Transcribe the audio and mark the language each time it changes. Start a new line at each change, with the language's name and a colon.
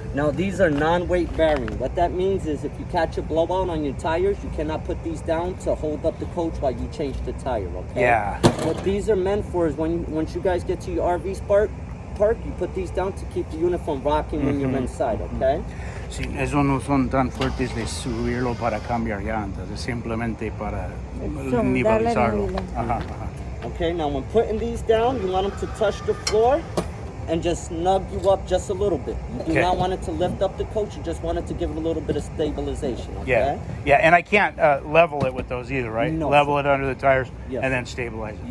English: Now, these are non-weight bearing. What that means is if you catch a blowout on your tires, you cannot put these down to hold up the coach while you change the tire, okay? Yeah. What these are meant for is once you guys get to your RV park, you put these down to keep the unit from rocking when you're inside, okay?
Spanish: Sí, esos no son tan fuertes de subirlo para cambiar llantas, es simplemente para nivelizarlo. nivel. Ajá, ajá.
English: Okay, now when putting these down, you want them to touch the floor and just snug you up just a little bit. You do Okay. not want it to lift up the coach, you just want it to give it a little bit of stabilization, okay? Yeah, yeah, and I can't level it with those either, right? No, Level sir. it under the tires Yes. and then stabilize it.